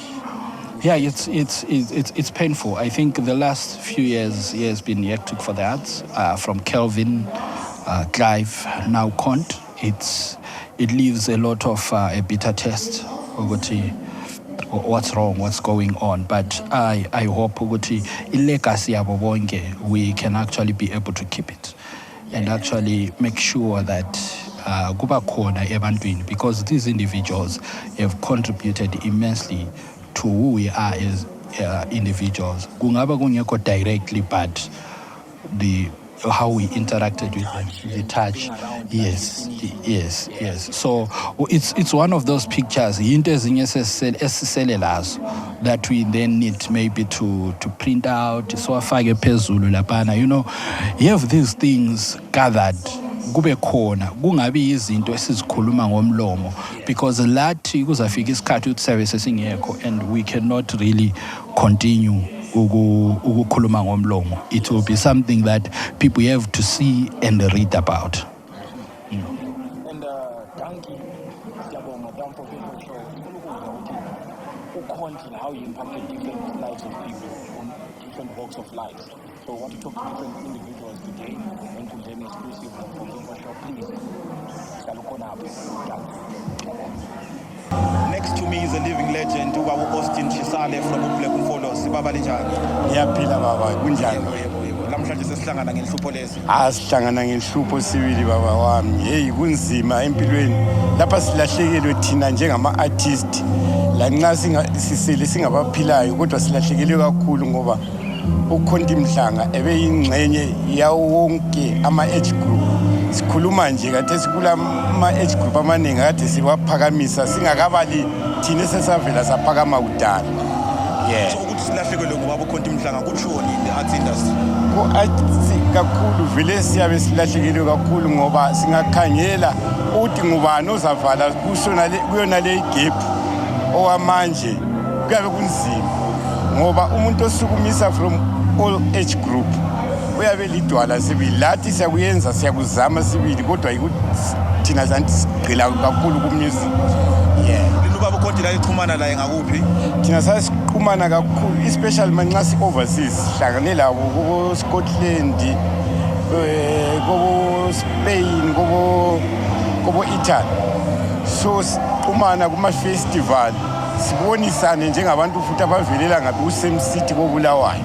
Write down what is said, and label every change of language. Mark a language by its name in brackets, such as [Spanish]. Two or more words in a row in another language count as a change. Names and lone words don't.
[English] Yeah, it's painful. I think the last few years he has been hectic for the arts, from Kelvin, Clive, now Cont. It leaves a lot of a bitter taste over what's wrong, what's going on. But I hope [North Ndebele] ukuthi legacy yabo bonke, [English] we can actually be able to keep it and actually make sure that [North Ndebele] kuba khona ebantwini, [English] because these individuals have contributed immensely to who we are as individuals. [North Ndebele] Kungaba kungekho [English] directly, but how we interacted with them, the touch. Yes. So it's one of those pictures that we then need maybe to print out. [North Ndebele] So afake phezulu lapana, [English] you have these things gathered. [North Ndebele] Kube khona kungabi izinto esizikhuluma ngomlomo, because lathi kuzafika isikhathi ukuthi service singekho [English] and we cannot really continue [North Ndebele] ukukhuluma ngomlomo. [English] It will be something that people have to see and read about. And Danki, for people show, how he impacted different lives of people on different walks of life. So I want to talk to different individuals today. Enkundleni exclusive from People Show, please. Next to me is a living legend, [North Ndebele] Ubaba Austin Chisale from Black Mfolos. Baba linjani? Ngiyaphila baba, kunjani? Namhlanje sesihlangana ngenhlupho lezi. Sihlangana ngenhlupho sibili baba wami. Hey, kunzima empilweni. Lapha silahlekelwe thina njengama-artist. La nxa singabaphilayo, kodwa silahlekelwe kakhulu ngoba uCont Mhlanga ebeyingxenye yawo wonke [English] ama-age group. [North Ndebele] Sikhuluma nje kade sikula [English] ama-age group [North Ndebele] amaningi kade siwaphakamisa singakabali thina sesavela saphakama kudala. [English] Yeah. [North Ndebele] So ukuthi silahlekelwe ngoba uCont Mhlanga kutshoni [English] in the arts industry. [North Ndebele] Kakhulu vele siyabe silahlekelwe kakhulu ngoba singakhangela uthi ngubani ozavala kuyona le gap owamanje kuyabe kunzima ngoba umuntu osukumisa [English] from all age group [North Ndebele] uyabe lidwala sibili lathi siyakuyenza siyakuzama sibili kodwa thina zanti sigqila kakhulu ku-music. [English] Yeah. [North Ndebele] Ubaba uCont la ixhumana la ngakuphi? Thina sasiqhumana kakhulu, especially manxa si-overseas sihlangane labo kubo-Scotland, kubo-Spain, kubo-Italy. So siyaxhumana kuma-festival sibonisane njengabantu futhi abavelela ngabe [English] ku-same city [North Ndebele] koBulawayo.